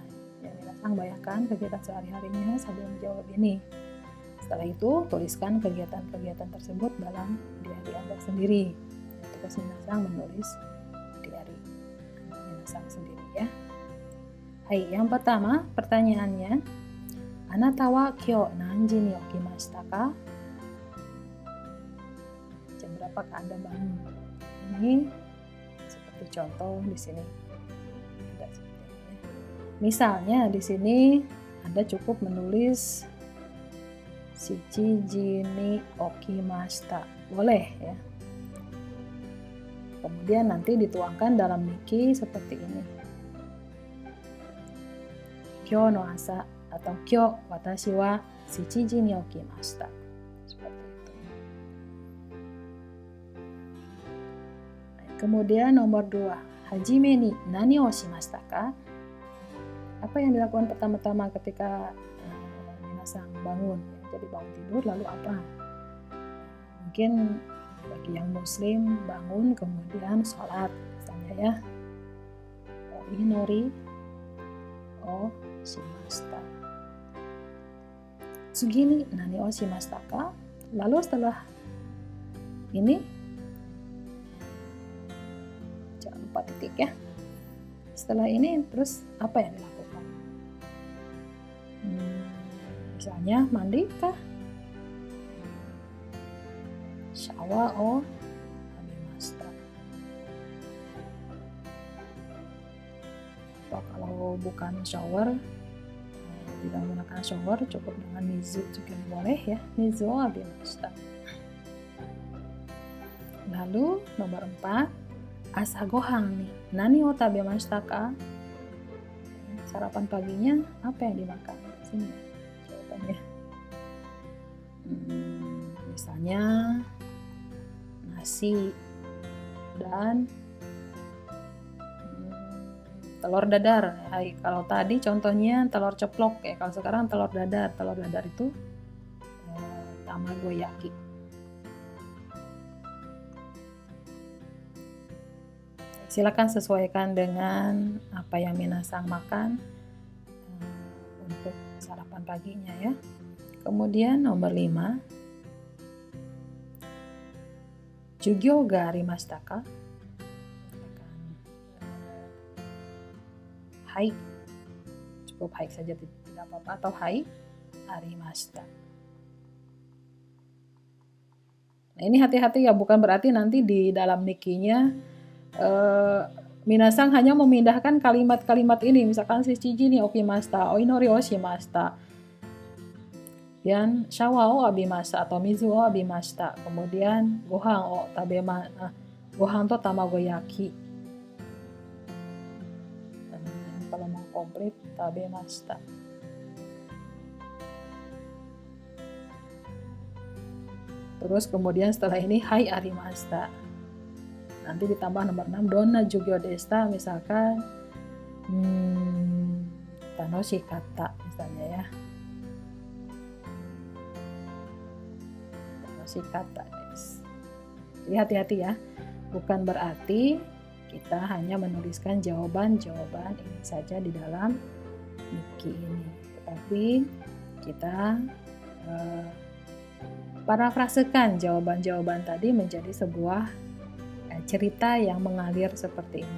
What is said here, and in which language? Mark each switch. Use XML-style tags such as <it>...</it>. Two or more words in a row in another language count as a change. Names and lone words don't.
<id>Ya, minasang bayangkan kegiatan sehari-harinya sambil menjawab ini. Setelah itu tuliskan kegiatan-kegiatan tersebut dalam diary Anda sendiri. Tugas minasang menulis diary minasang sendiri ya. Hai, yang pertama pertanyaannya,</id> <ja>あなたは今日何時に起きましたか?</ja> <id>Jam berapakah Anda bangun? Ini seperti contoh di sini. Ada seperti ini. Misalnya di sini Anda cukup menulis</id> <ja>七時に起きました.</ja> <id>Boleh ya. Kemudian nanti dituangkan dalam Niki seperti ini.</id> <ja>今日の朝 atau 今日私は七時に起きました.</ja> <id>Seperti itu. Kemudian nomor 2,</id> <ja>初めに何をしましたか?</ja> <id>Apa yang dilakukan pertama-tama ketika minasang bangun? Jadi bangun tidur lalu apa? Mungkin bagi yang muslim bangun kemudian sholat misalnya ya.</id> <ja>祈りをしました. 次に何をしましたか?</ja> <id>Lalu setelah ini jangan lupa titik ya. Setelah ini terus apa yang dilakukan? Misalnya mandi kah?</id> <ja>シャワーを浴びました.</ja> <id>Atau kalau bukan shower, tidak menggunakan shower, cukup dengan mizu juga boleh ya.</id> <ja>水を浴びました.</ja> <id>Lalu nomor 4,</id> <ja>朝ご飯</ja> <id>nih.</id> <ja>何を食べましたか?</ja> <id>Sarapan paginya apa yang dimakan? Sini jawabannya. Misalnya nasi dan telur dadar. Hai, kalau tadi contohnya telur ceplok ya. Kalau sekarang telur dadar. Telur dadar itu tamagoyaki. Silakan sesuaikan dengan apa yang minasang makan untuk sarapan paginya ya. Kemudian nomor 5,</id> <ja>授業がありましたか?</ja> <id>Hai, cukup hai saja tidak apa-apa, atau</id> <ja>はいありました.</ja> <id>Nah ini hati-hati ya, bukan berarti nanti di dalam nikinya minasang hanya memindahkan kalimat-kalimat ini, misalkan</id> <ja>七時に起きました, お祈りをしました,</ja> <id>kemudian</id> <ja>シャワーを浴びました</ja> <id>atau</id> <ja>水を浴びました, kemudian ご飯ご飯と卵焼き.</ja> <id>Dan kalau mau komplit tabemashita. Terus kemudian setelah ini</id> <ja>はいありました.</ja> <id>Nanti ditambah nomor 6,</id> <ja>どんな授業でした,</ja> <id>misalkan tanoshikatta misalnya ya.</id> <ja>楽しかったです.</ja> <id>Jadi hati-hati ya, bukan berarti kita hanya menuliskan jawaban-jawaban ini saja di dalam Nikki ini, tetapi kita parafrasekan jawaban-jawaban tadi menjadi sebuah cerita yang mengalir seperti ini.</id>